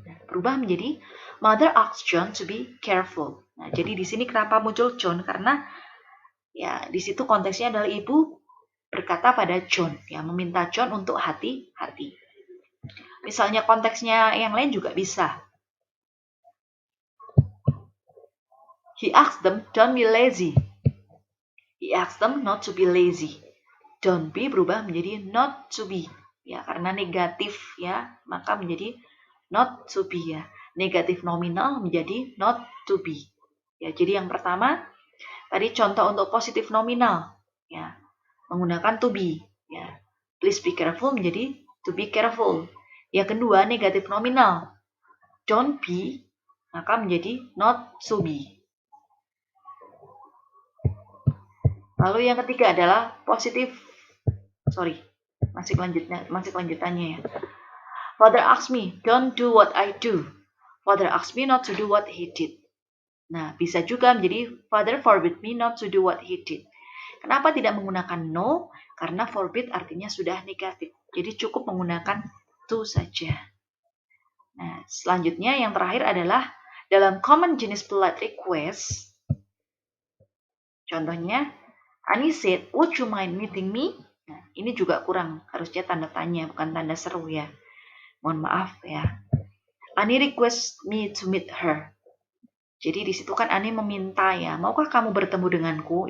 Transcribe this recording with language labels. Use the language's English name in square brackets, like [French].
[Indonesian] Berubah menjadi [English] Mother asks John to be careful. [Indonesian] Nah, jadi di sini kenapa muncul John? Karena ya di situ konteksnya adalah ibu berkata pada John, ya meminta John untuk hati-hati. Misalnya konteksnya yang lain juga bisa. [English] He asked them, don't be lazy. He asked them not to be lazy. Don't be [Indonesian] berubah menjadi [English] not to be. [Indonesian] Ya, karena negatif ya, maka menjadi not to be ya. Negatif nominal menjadi not to be. Ya, jadi yang pertama tadi contoh untuk positif nominal ya, menggunakan to be ya. [English] Please be careful menjadi to be careful. [Indonesian] Yang kedua negatif nominal. [English] Don't be [Indonesian] maka menjadi [English] not to be. [Indonesian] Lalu yang ketiga adalah positif, masih kelanjutannya ya. [English] Father asked me, don't do what I do. Father asked me not to do what he did. [Indonesian] Nah, bisa juga menjadi [English] Father forbid me not to do what he did. [Indonesian] Kenapa tidak menggunakan no? Karena forbid artinya sudah negatif. Jadi cukup menggunakan to saja. Nah, selanjutnya yang terakhir adalah dalam common jenis polite request. Contohnya, [English] Ani said, would you mind meeting me? [Indonesian] Nah, ini juga kurang, harusnya tanda tanya, bukan tanda seru ya. Mohon maaf ya. [English] Ani request me to meet her. [Indonesian] Jadi di situ kan Ani meminta ya, maukah kamu bertemu denganku?